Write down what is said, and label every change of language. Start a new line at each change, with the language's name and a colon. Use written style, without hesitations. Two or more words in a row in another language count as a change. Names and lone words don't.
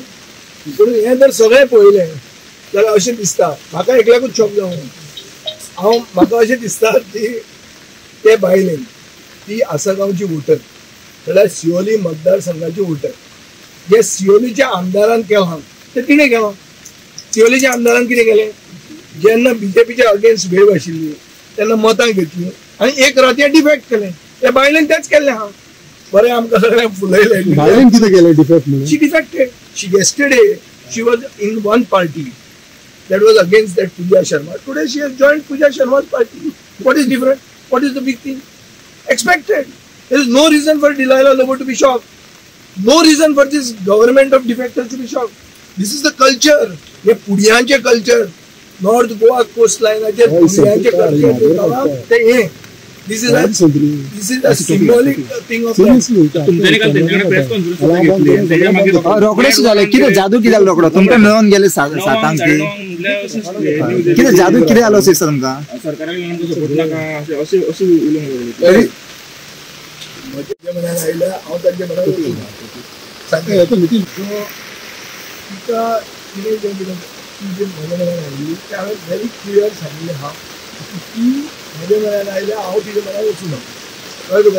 Konkani: पूण हें जर सगळें पळयलें जाल्यार अशें दिसता म्हाका एकल्याकूच शॉक जावं म्हाका अशें दिसता की ते बायलेन ती आसागांवची वोटर जाल्यार सियोली मतदारसंघाची वोटर जे सियोलीच्या आमदारान केलां तें तिणें केलां. सियोलीच्या आमदारान कितें केलें जेन्ना बीजेपीच्या
English: against wave
Konkani: आशिल्ली तेन्ना मतां घेतलीं आनी एक राती डिफेक्ट केलें. त्या बायलेन तेंच केल्लें आहा. बरें आमकां सगळ्यांक फुलयलें बायलेन कितें केलें डिफेक्ट म्हणून
English: she defected. शी yesterday she was in one party that was against that Pooja Sharma. Today she has joined Pooja Sharma's party. What is different? What is the big thing? Expected. There is no reason for Delilah Lobo to be shocked. No reason for this government of defectors to be shocked. This is the culture.
Konkani: हे पुडियांचे culture.
English: North Goa coastline
Konkani: चे पुडियांचे culture. ते हे
English: This is a symbolic thing of
Konkani: रोखडेच झाले कितें जादू कितें जालो रोखडो तुमकां मेळोन गेले सातांक कितें जादू कितें जालो दिसता तुमकां आयल्या हांव तांचे बरोबर आयिल्ली ते हांवें
English: very clear
Konkani: सांगिल्लें आहा की म्हज्या म्हऱ्यान आयल्या हांव तिच्या म्हऱ्यान वचूं ना कळ्ळें तुका.